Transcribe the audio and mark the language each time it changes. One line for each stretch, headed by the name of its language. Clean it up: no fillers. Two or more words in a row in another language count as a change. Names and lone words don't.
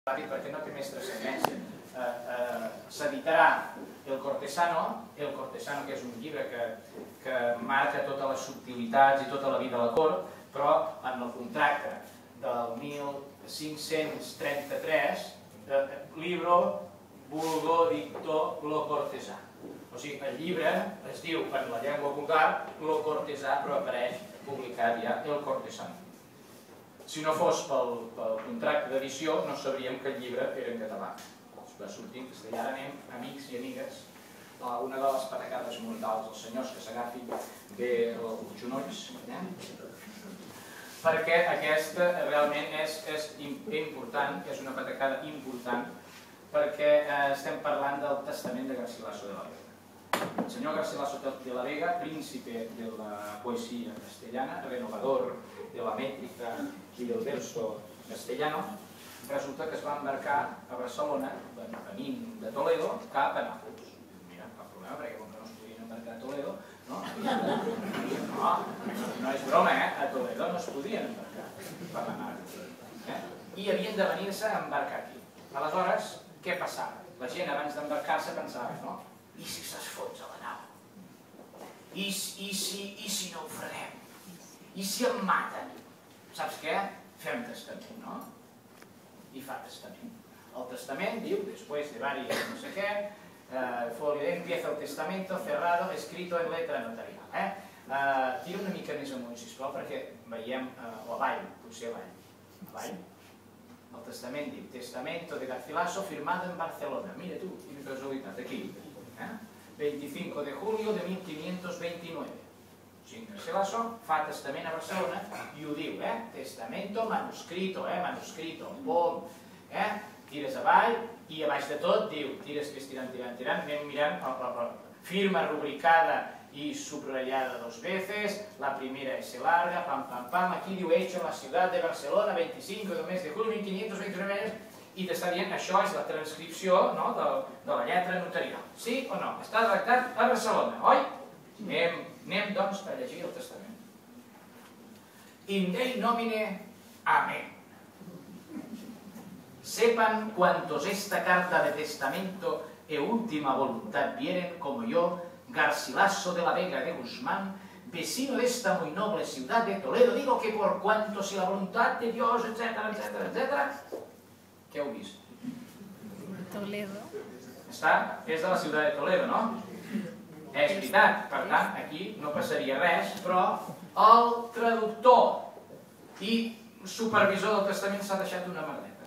Catalan: ràpid perquè no té més transcendència. S'editarà El Cortesano, que és un llibre que marca totes les subtilitats i tota la vida a la cort, però en el contracte del 1533,
Latin: libro vulgo dicto lo cortesà.
Catalan: O sigui, el llibre es diu en la llengua vulgar lo cortesà, però apareix publicat ja El Cortesano. Si no fos pel contracte d'edició, no sabríem que el llibre era en català. Va sortir en castellà. Ara anem, amics i amigues, a una de les patacades mortals dels senyors que s'agafin bé els genolls, perquè aquesta realment és important, és una patacada important, perquè estem parlant del testament de Garcilaso de la Vega. El senyor Garcilaso de la Vega,
Spanish: príncipe de la poesía castellana, renovador de la métrica y del verso castellano,
Catalan: resulta que es va embarcar a Barcelona, venint de Toledo, cap a Nàpols. Mira, cap problema, perquè com que no es podien embarcar a Toledo, no és broma, a Toledo no es podien embarcar per l'anar. I havien de venir-se a embarcar aquí. Aleshores, què passava? La gent abans d'embarcar-se pensava, no? I si s'esfonsa la nau? I si no ho freguem? I si em maten? Saps què? Fem testament, no? I fa testament. El testament diu, després de varios no sé què,
Spanish: empieza el testamento cerrado, escrito en letra notarial.
Catalan: Tira una mica més amunt, sisplau, perquè veiem, o avall, potser avall. El testament diu,
Spanish: testamento de Garcilaso firmado en Barcelona.
Catalan: Mira tu, quina casualitat, aquí.
Spanish: 25 de julio de 1529.
Catalan: O sigui, Garcilaso fa testament a Barcelona i ho diu,
Spanish: testamento manuscrito,
Catalan: pom, tires avall i a baix de tot diu, tires que és tirant, anem mirant,
Spanish: firma rubricada y subrayada 2 veces, la primera S larga,
Catalan: pam, aquí diu
Spanish: hecho en la ciudad de Barcelona, 25 del mes de julio, 1529,
Catalan: i t'està dient, això és la transcripció de la lletra notarial. Sí o no? Està redactat a Barcelona, oi? Anem, doncs, a llegir el testament.
Latin: In Dei nomine, amén.
Spanish: Sepan cuantos esta carta de testamento e última voluntad vieren, como yo, Garcilaso de la Vega de Guzmán, vecino de esta muy noble ciudad de Toledo, digo que por cuanto si la voluntad de Dios, etcétera,
Catalan: què heu vist? Toledo. És de la ciutat de Toledo, no? És veritat, per tant, aquí no passaria res, però el traductor i supervisor del testament s'ha deixat una merdeta.